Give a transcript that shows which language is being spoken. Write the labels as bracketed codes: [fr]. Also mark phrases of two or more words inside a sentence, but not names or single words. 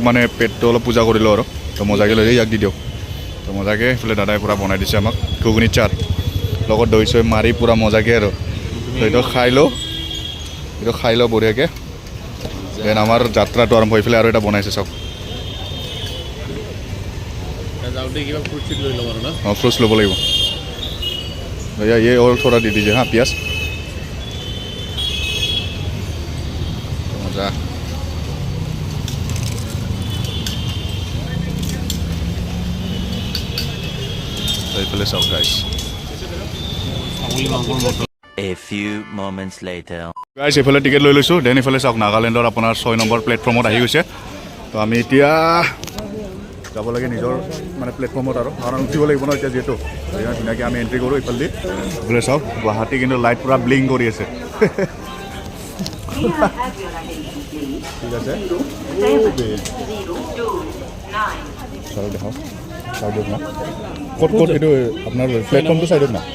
[as] মানে পেটটো অলপ পূজা কৰিলোঁ আৰু তো মজাকৈ লৈ ইয়াক দি দিওঁ তো মজাকৈ সেইফালে দাদাই পূৰা বনাই দিছে আমাক ঘুগুনি চাট লগত দৈ চৈ মাৰি পূৰা মজাকৈ আৰু এইটো খাই লওঁ বঢ়িয়াকৈ দেন আমাৰ যাত্ৰাটো আৰম্ভ হৈ পেলাই আৰু এটা বনাইছে চাওক অঁ ফ্ৰুটছ ল'ব লাগিব [hi] भैया ये और थोड़ा दे दीजिए हाँ प्याज मजा [as] এইফালে চাওক গাইছ [en] A few moments later. Guys, [as] এইফালে টিকেট লৈ লৈছোঁ দেন এইফালে চাওক নাগালেণ্ডৰ আপোনাৰ 6 নম্বৰ প্লেটফৰ্মত আহি গৈছে তো আমি এতিয়া যাব লাগে নিজৰ মানে প্লেটফৰ্মত আৰু কাৰণ উঠিব লাগিব ন এতিয়া যিহেতু ধুনীয়াকৈ আমি এণ্ট্ৰি কৰোঁ এইফালে এইফালে চাওক গুৱাহাটী কিন্তু লাইট পূৰা ব্লিং কৰি আছে ঠিক আছে চাওক দেখাওক চাইডত না ক'ত ক'ত এইটো আপোনাৰ প্লেটফৰ্মটো চাইডত না